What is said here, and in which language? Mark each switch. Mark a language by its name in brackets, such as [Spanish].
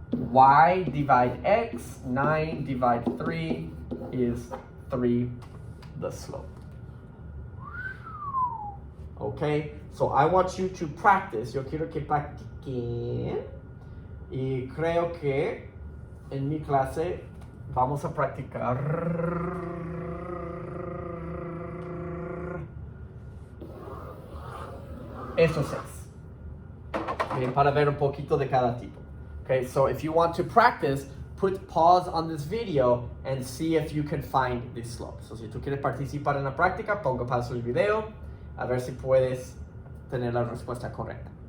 [English] Y divide x, 9 divide 3 is 3, the slope. Okay, so I want you to practice. [Spanish] Yo quiero que practiquen. Y creo que en mi clase vamos a practicar estos 6. Okay, para ver un poquito de cada tipo. [English] Okay, so if you want to practice, put pause on this video and see if you can find this slope. [Spanish] So si tú quieres participar en la práctica, pongo pausa el video a ver si puedes tener la respuesta correcta.